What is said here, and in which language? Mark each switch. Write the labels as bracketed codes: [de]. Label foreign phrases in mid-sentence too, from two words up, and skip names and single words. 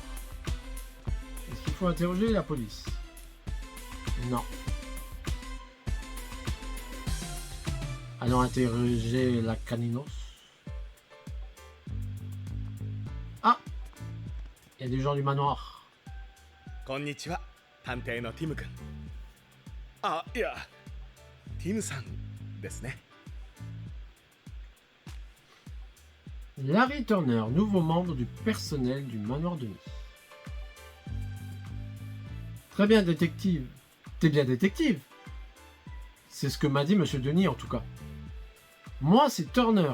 [fr] Est-ce qu'il faut interroger la police? Non. Allons interroger la Caninos. Ah! Il y a des gens du manoir. [ja] こんにちは、探偵のティム君。あ、いや、ティムさんですね。 [fr] Larry Turner, nouveau membre du personnel du manoir Denis. Très bien, détective. T'es bien détective. C'est ce que m'a dit Monsieur Denis en tout cas. Moi, c'est Turner.